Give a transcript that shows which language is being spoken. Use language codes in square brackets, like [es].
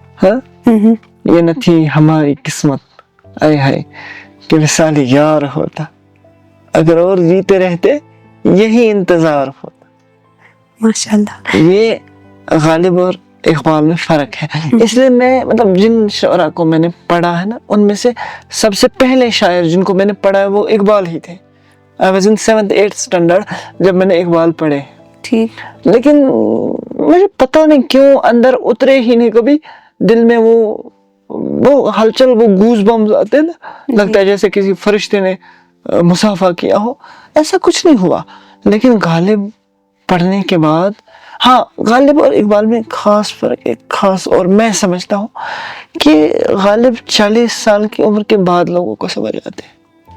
[ur] ہاں, یہ نہ تھی ہماری قسمت آئے ہائے کہ وصال یار ہوتا, اگر اور جیتے رہتے یہی انتظار ہوتا. ماشاءاللہ. یہ غالب اور اقبال میں فرق ہے. اس لیے میں مطلب جن شعراء کو میں نے پڑھا ہے نا, ان میں سے سب سے پہلے شاعر جن کو میں نے پڑھا ہے وہ اقبال ہی تھے. [en] I was in 7th 8th standard [ur] جب میں نے اقبال پڑھے. ٹھیک. لیکن مجھے پتہ نہیں کیوں اندر اترے ہی نہیں کبھی دل میں وہ ہلچل, وہ گوز بمز آتے ہیں نا, لگتا ہے جیسے کسی فرشتے نے مصافحہ کیا ہو. ایسا کچھ نہیں ہوا. لیکن غالب پڑھنے کے بعد, ہاں غالب اور اقبال میں خاص فرق, ایک خاص, اور میں سمجھتا ہوں کہ غالب 40 سال کی عمر کے بعد لوگوں کو سمجھ آتے ہیں.